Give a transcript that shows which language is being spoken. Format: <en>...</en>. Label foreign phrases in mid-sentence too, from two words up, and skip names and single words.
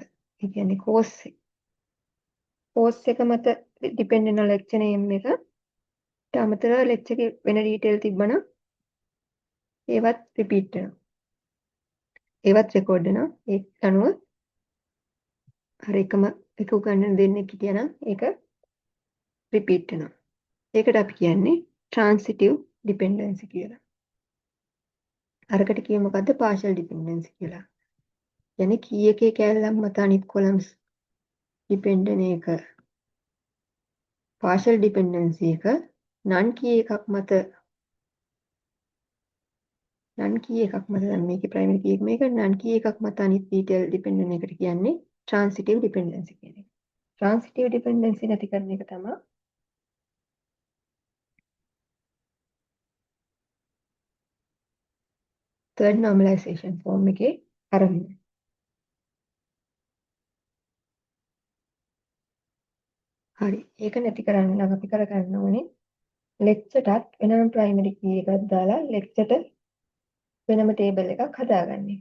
<si>ඒ කියන්නේ course එක මත depend වෙන</si> <en>lecture name</en> <si>එක ඊට අමතරව lecture එකේ වෙන detail තිබ්බනම් ඒවත් repeat වෙනවා. ඒවත් record වෙනවා. ඒක අනුව අර එකම එක උගන්නන දෙන්නෙක් හිටියනම් ඒක repeat වෙනවා. ඒකට අපි කියන්නේ</si> <en>transitive dependency</en> <si>කියලා. අරකට කියේ මොකද්ද</si> <en>partial dependency</en> <si>කියලා. කියන්නේ key එකේ කැලලක් මත අනිත් columns depend වෙන එක</si> <en>partial dependency</en> <si>එක</si> <en>non key</en> <si>එකක් මත දැන් මේකේ</si> <en>primary key</en> <si>එක මේක</si> <en>non key</en> <si>එකක් මත අනිත් detail depend වෙන එකට කියන්නේ</si> <en>transitive dependency</en> <si>කියන එක.</si> <en>transitive dependency</en> <si>නැති කරන එක තමයි</si> <en>third normalization form</en> <si>එකේ අරමුණ. හරි. ඒක නැති කරන්න නම් අපි කරගන්න ඕනේ lecture-ටත් වෙනම</si> <en>primary key</en> <si>එකක් දාලා lecture-ට වෙනම table එකක් හදාගන්නේ.</si>